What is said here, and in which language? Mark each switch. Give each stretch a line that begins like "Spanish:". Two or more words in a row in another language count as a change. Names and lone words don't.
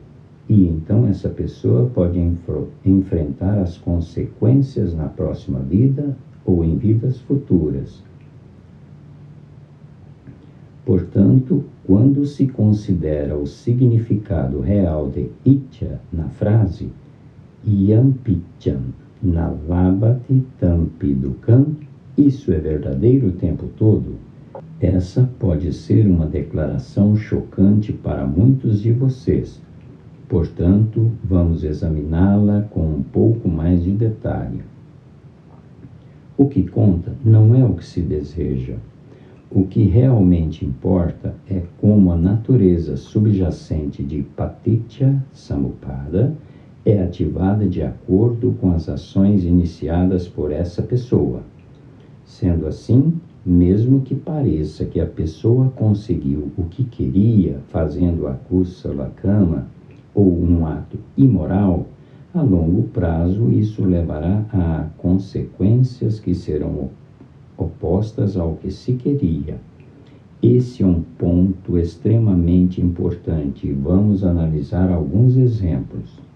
Portuguese: E então essa pessoa pode enfrentar as consequências na próxima vida ou em vidas futuras. Portanto, quando se considera o significado real de Itya na frase,
Pali: Yampicham nalabati tampi dukham,
Portuguese: isso é verdadeiro o tempo todo? Essa pode ser uma declaração chocante para muitos de vocês. Portanto, vamos examiná-la com um pouco mais de detalhe. O que conta não é o que se deseja. O que realmente importa é como a natureza subjacente de
Pali: Paticca Samuppada
Portuguese: é ativada de acordo com as ações iniciadas por essa pessoa. Sendo assim, mesmo que pareça que a pessoa conseguiu o que queria fazendo a
Pali: kusala kama
Portuguese: ou um ato imoral, a longo prazo isso levará a consequências que serão opostas ao que se queria. Esse é um ponto extremamente importante e vamos analisar alguns exemplos.